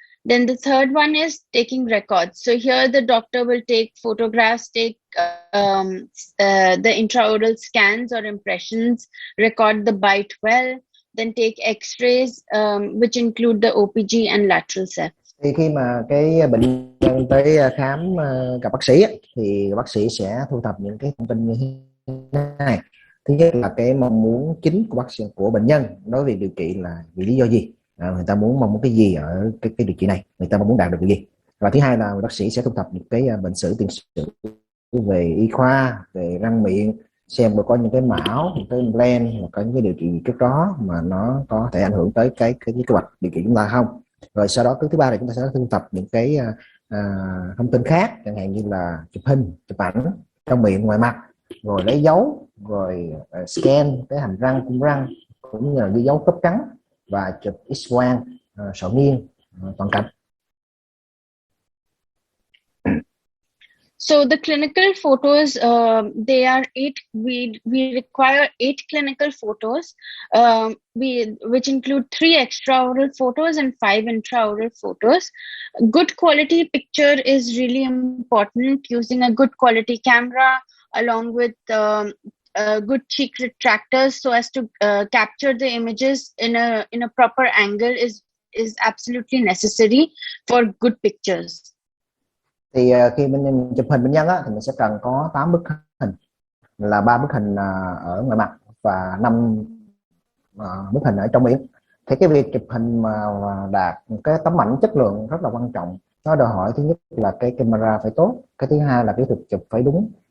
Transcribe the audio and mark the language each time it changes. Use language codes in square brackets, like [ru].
[en] Then the third one is taking records. So here the doctor will take photographs, take the intraoral scans or impressions, record the bite well, then take x-rays, which include the OPG and lateral septs. [vi] Thì khi mà cái bệnh nhân tới khám gặp bác sĩ thì bác sĩ sẽ thu thập những cái thông tin như thế này. Thứ nhất là cái mong muốn chính của bác sĩ, của bệnh nhân đối với điều trị là vì lý do gì, người ta mong muốn cái gì ở cái điều trị này, người ta mong muốn đạt được cái gì. Và thứ hai là bác sĩ sẽ thu thập những cái bệnh sử, tiền sử về y khoa, về răng miệng, xem có những cái mão, những cái plan, hoặc có những cái điều trị trước đó mà nó có thể ảnh hưởng tới cái kế hoạch điều trị chúng ta không. Rồi sau đó thứ ba là chúng ta sẽ thu thập những cái thông tin khác, chẳng hạn như là chụp hình, chụp ảnh trong miệng, ngoài mặt, rồi lấy dấu, rồi scan cái hàm răng, cung răng, cũng như là ghi dấu khớp cắn và chụp x-quang sọ nghiêng toàn cảnh. [en] So the clinical photos, they are 8. We require 8 clinical photos, which include 3 extraoral photos and 5 intraoral photos. Good quality picture is really important. Using a good quality camera along with good cheek retractors so as to capture the images in a proper angle is absolutely necessary for good pictures. [vi] Thì khi mình chụp hình bệnh nhân thì mình sẽ cần có 8 bức hình, là 3 bức hình ở ngoài mặt và 5 bức hình ở trong miệng. Thì cái việc chụp hình mà đạt cái tấm ảnh chất lượng rất là quan trọng. Nó đòi hỏi thứ nhất là cái camera phải tốt, cái thứ hai là kỹ thuật chụp phải đúng.